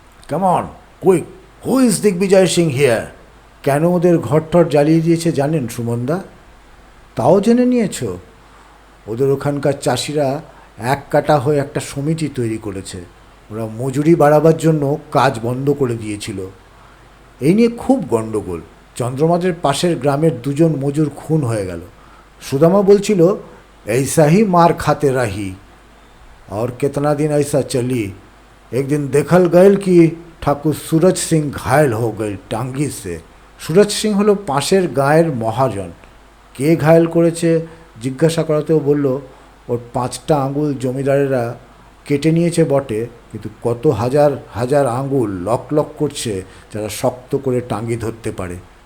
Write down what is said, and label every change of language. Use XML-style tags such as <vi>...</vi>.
<bn>কেমন,</bn> <en>Quick, who is Digvijay Singh here?</en> <bn>কেন ওদের ঘরটর জ্বালিয়ে দিয়েছে জানেন সুমনদা? তাও জেনে নিয়েছ? ওদের ওখানকার চাষিরা এক কাটা হয়ে একটা সমিতি তৈরি করেছে। ওরা মজুরি বাড়াবার জন্য কাজ বন্ধ করে দিয়েছিল। এই নিয়ে খুব গণ্ডগোল। চন্দ্রমাদের পাশের গ্রামের 2 জন মজুর খুন হয়ে গেল। সুদামা বলছিল,</bn> <hi>ऐसा ही मार खाते रही और कितना दिन ऐसा चली। एक दिन देखल गयल कि ठाकुर सूरज सिंह घायल हो गए टांगी से। सूरज सिंह</hi> <bn>হলো পাশের গায়ের মহাজন। কে ঘায়েল করেছে জিজ্ঞাসা করাতেও বলল, ওর 5টা আঙুল জমিদারেরা কেটে নিয়েছে বটে, কিন্তু কত হাজার হাজার আঙুল লক লক করছে যারা শক্ত করে টাঙ্গি ধরতে পারে।</bn>